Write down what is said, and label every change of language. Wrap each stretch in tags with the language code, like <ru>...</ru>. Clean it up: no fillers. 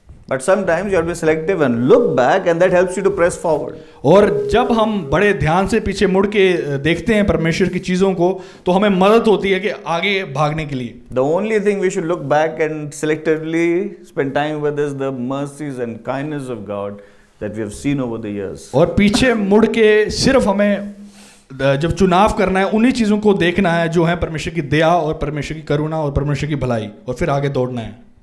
<en>But sometimes you have to be selective and look back, and that helps you to press forward.</en> <hi>और जब हम बड़े ध्यान से पीछे मुड़ के देखते हैं परमेश्वर की चीज़ों को तो हमें मदद होती है कि आगे भागने के लिए।</hi> <en>The only thing we should look back and selectively spend time with is the mercies and kindness of God that we have seen over the years.</en> <hi>और पीछे मुड़ के सिर्फ हमें जब चुनाव करना है उन्हीं चीज़ों को देखना है जो है परमेश्वर की दया और परमेश्वर की करुणा और परमेश्वर की भलाई, और फिर आगे दौड़ना है।</hi>